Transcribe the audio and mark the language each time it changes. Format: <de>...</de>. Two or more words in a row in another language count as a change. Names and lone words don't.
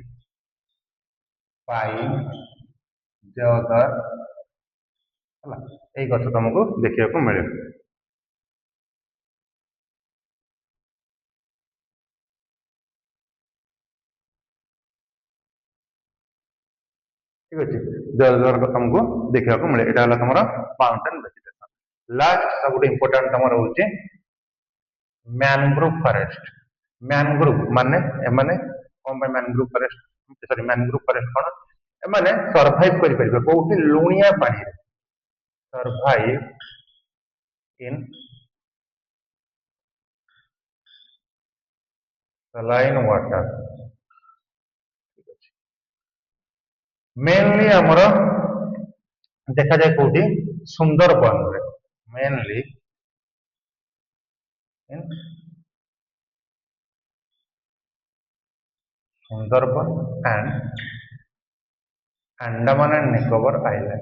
<or>पाइन देवदार ହେଲା ଏଇ ଗଛ ତମକୁ ଦେଖିବାକୁ ମିଳେ ଠିକ ଅଛି ଦେବଦାର ତମକୁ ଦେଖିବାକୁ ମିଳେ ଏଟା ହେଲା ତମର</or> <en>mountain vegetation last</en> <or>ସବୁଠୁ ଇମ୍ପୋର୍ଟାଣ୍ଟ ତମର ହଉଛି</or> <en>mangrove forest.</en> <or>ମ୍ୟାନଗ୍ରୋଭ ମାନେ ଏମାନେ କଣ ପାଇଁ</or> <en>mangrove forest sorry mangrove forest</en> <or>କଣ ଏମାନେ ସର୍ଭାଇଭ କରିପାରିବେ କୋଉଠି ଲୁଣିଆ ପାଣିରେ</or> <en>survive in saline water.</en> <or>मेनली ଆମର ଦେଖାଯାଏ କୋଉଠି ସୁନ୍ଦରବନରେ</or> <en>mainly in Sundarban and Andaman and Nicobar Island.</en>